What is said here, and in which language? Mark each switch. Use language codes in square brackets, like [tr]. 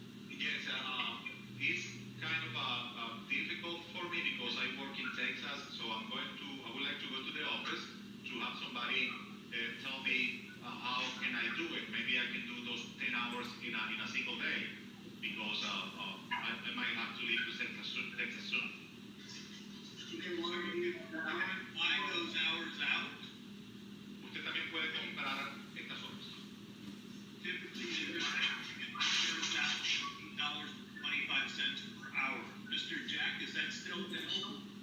[en] Yes, it's kind of difficult for me because I work in Texas, so I would like to go to the office to have somebody tell me how can I do it. Maybe I can do those 10 hours in a single day because I might have to leave to Texas soon. You can want to use You can buy those hours out. [es] Usted también puede comprar estas horas. [en] Typically, you get $8.25 per hour. Mr. Jack, is that still available?